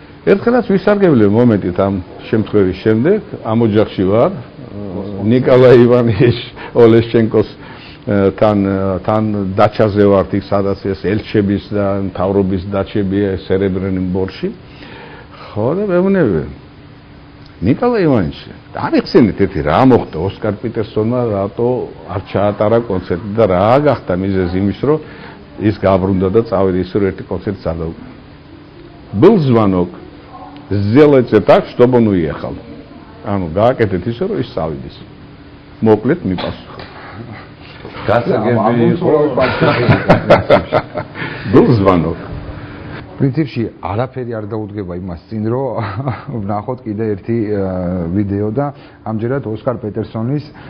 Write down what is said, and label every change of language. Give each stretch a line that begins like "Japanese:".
Georgian: ერთხელაც ვისარგებლე მომენტით ამ შემთხვევის შემდეგ, ამ ოჯახში ვარ, ნიკოლაი ივანიშ ოლეშენკოს თან დაჩაზე ვართ იქ, სადაც ეს ელჩების და მთავრობის დაჩებია სერებრენბორში. ხო და მეუბნები ნიკოლაი ივანიში, არიხსენეთ ერთი რა მოხდა ოსკარ პიტერსონმა, რატო არ ჩაატარა კონცერტი და რა გახდა მიზეზი იმის, რომ ის გაბრუნდა და წავიდა ისე რომ ერთი კონცერტს არ დაუკრა.
Russian: Был звонок. Сделайте так, чтобы он уехал.
Georgian: ანუ გააკეთეთ ისე რომ ის წავიდეს. მოკლედ მიპასუხა. გასაგები იყო
Russian: Был звонок.
Georgian: პრინციპში არაფერი არ დაუდგება იმას წინ, რომ ვნახოთ კიდე ერთი ვიდეო და ამჯერად ოსკარ პეტერსონის